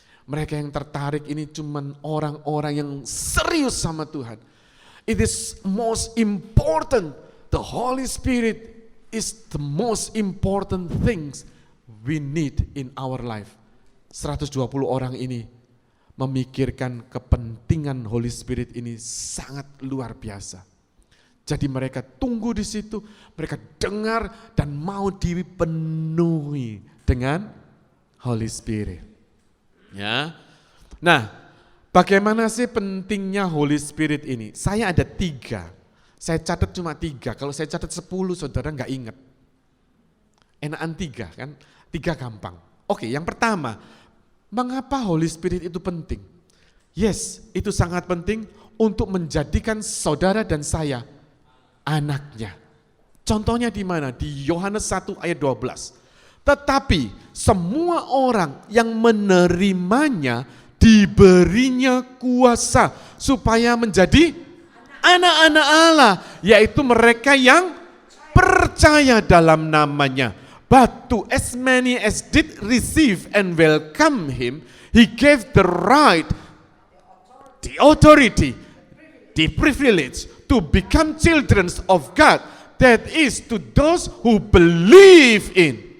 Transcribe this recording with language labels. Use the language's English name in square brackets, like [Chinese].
[Indonesian] Mereka yang tertarik ini cuman orang-orang yang serius sama Tuhan. [English] It is most important. The Holy Spirit is the most important things we need in our life. [Indonesian] 120 orang ini memikirkan kepentingan Holy Spirit ini sangat luar biasa. Jadi mereka tunggu di situ, mereka dengar dan mau dipenuhi dengan Holy Spirit. Ya. Nah, bagaimana sih pentingnya Holy Spirit ini? Saya ada 3. Saya catat cuma 3. Kalau saya catat 10, saudara nggak ingat. Enakan 3 kan? 3 gampang. Oke, yang pertama, mengapa Holy Spirit itu penting? Yes, itu sangat penting untuk menjadikan saudara dan saya anaknya. Contohnya di mana? Di Yohanes 1 ayat 12. Tetapi semua orang yang menerimanya diberinya kuasa supaya menjadi anak-anak Allah, yaitu mereka yang percaya dalam namanya. [English] But to as many as did receive and welcome him, he gave the right, the authority, the privilege to become children of God. That is to those who believe in.